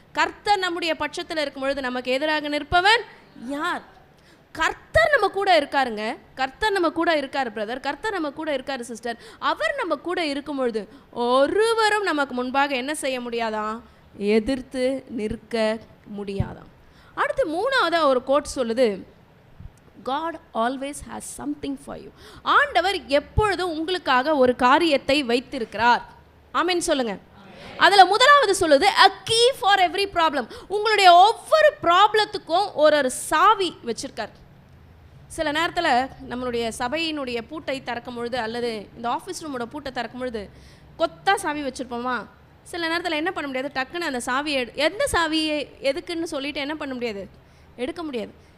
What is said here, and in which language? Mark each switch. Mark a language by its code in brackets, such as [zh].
[ta] கர்த்தர் நம்முடைய பட்சத்தில் இருக்கும் பொழுது நமக்கு எதிராக நிற்பவன் யார்? கர்த்தர் நம்ம கூட இருக்காருங்க, கர்த்தர் நம்ம கூட இருக்காரு பிரதர், கர்த்தர் நம்ம கூட இருக்காரு சிஸ்டர். அவர் நம்ம கூட இருக்கும் பொழுது ஒருவரும் நமக்கு முன்பாக என்ன செய்ய முடியாதான், எதிர்த்து நிற்க முடியாதான். அடுத்து 3ஆவதாக ஒரு கோட் சொல்லுது, [en] God always has something for you. [ta] ஆண்டவர் எப்பொழுதும் உங்களுக்காக ஒரு காரியத்தை வைத்திருக்கிறார். ஆமென் சொல்லுங்க. அதில் முதலாவது சொல்லுது [en] a key for every problem. [ta] உங்களுடைய ஒவ்வொரு ப்ராப்ளத்துக்கும் ஒரு சாவி வச்சிருக்கார். சில நேரத்தில் நம்மளுடைய சபையினுடைய பூட்டை திறக்கும் பொழுது, அல்லது இந்த ஆஃபீஸ் ரூமோட பூட்டை திறக்கும் பொழுது கொத்தா சாவி வச்சுருப்போமா. சில நேரத்தில் என்ன பண்ண முடியாது, டக்குன்னு அந்த சாவியை எந்த சாவியை எதுக்குன்னு சொல்லிட்டு என்ன பண்ண முடியாது, எடுக்க முடியாது.